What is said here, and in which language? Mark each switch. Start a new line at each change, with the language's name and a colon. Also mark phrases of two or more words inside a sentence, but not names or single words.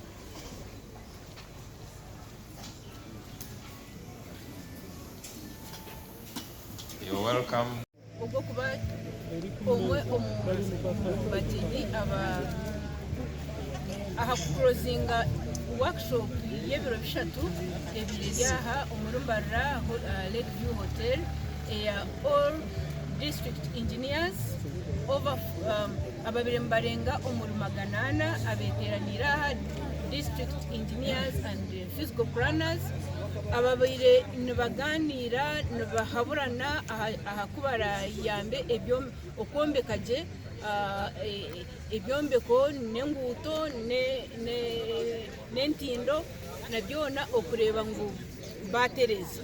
English: You're welcome. Closing workshop
Nyankole: y'ebiro bishatu ebiri aha omurumbarra Lakeview Hotel
English: all district engineers over
Nyankole: ababiri mbarenga omurumaganana abeteranira aha
English: district engineers and physical planners
Nyankole: ababire nibaganira nibahaburana aha kubara yambe okwombekaje ebyombeko n'enguuto n'entindo nabyona okureba ngu batereza.